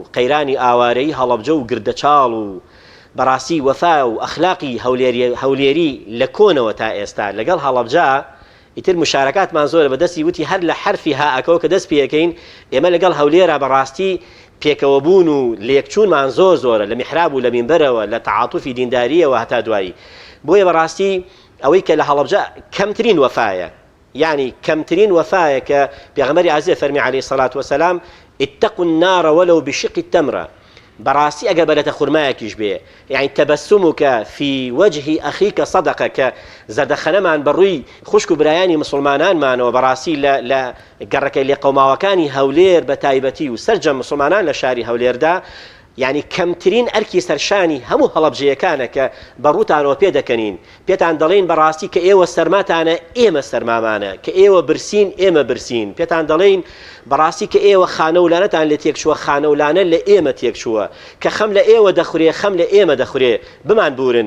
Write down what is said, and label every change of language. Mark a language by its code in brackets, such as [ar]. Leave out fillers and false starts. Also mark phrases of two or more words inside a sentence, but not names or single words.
[ckb] قەیرانی ئاوارەی هەڵەبجە و گردەچاڵ و بەڕاستی وەفا و ئەخلاقی هەولێری لە کۆنەوە تا ئێستا لەگەڵ هەڵەبجە ئیتر مشارەکاتمان زۆرە بەدەستی وتی هەر لە حرفی هاەکەوە کە دەست پێەکەین ئێمە لەگەڵ هەولێرە بەڕاستی پێکەوە بوون و لێکچوونمان زۆرە لە میحراب و لە مینبەرەوە لە تەعاتوفی دینداریەوە هەتا دوایی. بۆیە بەڕاستی ئەوەی کە لە هەڵەبجە کەمترین وەفایە، یعنی کەمترین وەفایە کە پێغەمبەری عەزیز فەرمی [ar] عەلەیهی سەڵات وەسەلام اتقوا النار ولو بشق التمرة. [ckb] بەڕاستی ئەگەر بەرەتە خوڕمایەکیش بێ، یعنی [ar] تەبەسموکە فی وجهی ئەخیکە سەدەقە، [ckb] کە زەردەخەنەمان بەڕووی خوشک و برایانی مسلمانانمانەوە بەڕاستی لە گەڕەکەی لێقەوماوەکانی هەولێر بە تایبەتی و سەرجەم مسلمانان لە شاری هەولێردا، یعنی کەمترین ئەرکی سەرشانی هەموو هەڵەبجەیەکانە کە بەڕووتانەوە پێ دەکەنین، پێتان دەڵێن بەڕاستی کە ئێوە سەرماتانە ئێمە سەرمامانە، کە ئێوە برسین ئێمە برسین، پێتان دەڵێن بەڕاستی کە ئێوە خانەولانەتان لە تێکچووە، خانەولانە لە ئێمە تێکچووە، کە خەم لە ئێوە دەخورێ، خەم لە ئێمە دەخورێ، بمان بورن.